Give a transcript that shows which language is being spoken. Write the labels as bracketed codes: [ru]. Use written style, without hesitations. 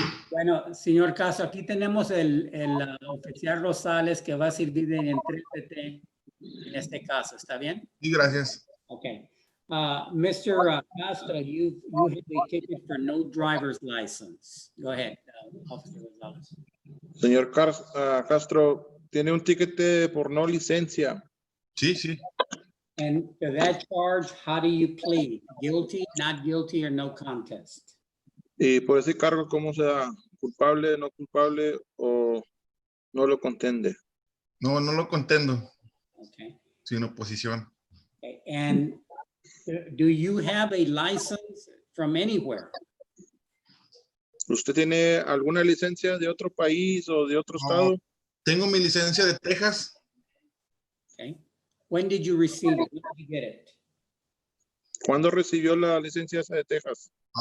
[es] Bueno, señor Castro, aquí tenemos el oficial Rosales que va a servir de intérprete en este caso, ¿está bien? Sí, gracias. [en] Okay. Mr. Castro, you have a ticket for no driver's license. Go ahead, Officer Gonzalez. [es] Señor Castro, tiene un ticket por no licencia. Sí. [en] And to that charge, how do you plead? Guilty, not guilty, or no contest? [es] Y por ese cargo, ¿cómo se da? ¿Culpable, no culpable o no lo contende? No lo contendo. [en] Okay. [es] Sin oposición. [en] Okay. And do you have a license from anywhere? [es] ¿Usted tiene alguna licencia de otro país o de otro estado? Tengo mi licencia de Texas. [en] Okay. When did you receive it? When did you get it? [es] ¿Cuándo recibió la licencia esa de Texas?